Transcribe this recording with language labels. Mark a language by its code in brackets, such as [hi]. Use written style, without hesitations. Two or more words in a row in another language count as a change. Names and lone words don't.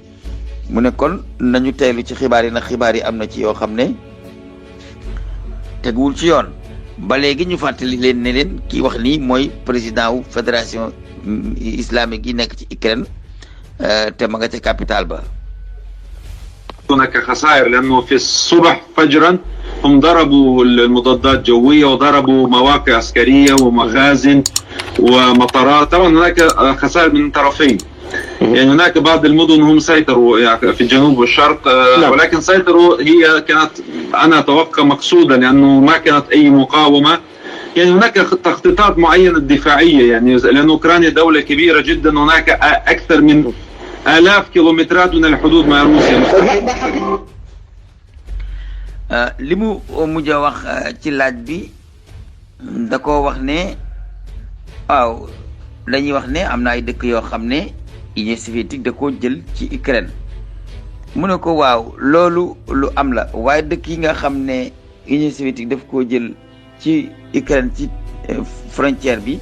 [wo] mu ne kon nañu teelu ci xibaar yi ndax xibaar yi am na ci yoo xam ne teguwul ci yoon. ba léegi ñu fàttali leen ne leen kii wax nii mooy président wu [fr] fédération islamique [wo] yi nekk ci Ukraine te ma nga ca capitale ba. [ar] هناك خسائر لأنه في الصبح فجرا هم ضربوا المضادات الجوية وضربوا مواقع عسكرية ومخازن ومطارات. طبعا هناك خسائر من طرفين، يعني هناك بعض المدن هم سيطروا يعني في الجنوب والشرق، ولكن سيطروا هي كانت أنا أتوقع مقصودة لأنه ما كانت أي مقاومة. يعني هناك تخطيطات معينة دفاعية، يعني لأن أوكرانيا دولة كبيرة جدا، هناك أكثر من آلاف كيلومترات من الحدود مع روسيا. [wo] li mu mujj a wax ci laaj bi da ko wax ne waaw dañuy wax ne am na ay dëkk yoo xam ne Union soviétique da koo jël ci Ukraine. mu ne ko waaw loolu lu am la waaye dëkk yi nga xam ne Union soviétique daf koo jël ci Ukraine ci frontière bi.